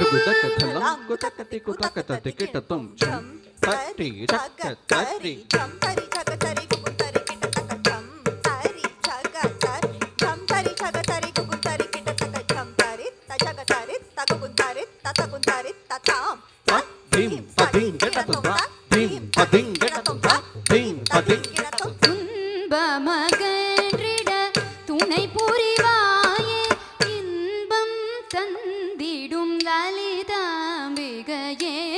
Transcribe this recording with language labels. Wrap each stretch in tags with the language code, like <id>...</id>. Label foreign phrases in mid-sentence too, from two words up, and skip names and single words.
<ta>kutakatalam, kutakati kutakata tingin na tumpa. Tati, taka, tati. Jam tari jaga tari kukun tari kita taka jam tari jaga tari jam tari jaga tari kukun tari kita taka jam tari ta jaga tari ta kukun tari ta dim tadim getatum ta dim tadim getatum ta dim tadim getatum துன்பமகன்றிட துணை புரிவாயே இன்பம் தந்திடும் லலிதாம்பிகையே</ta>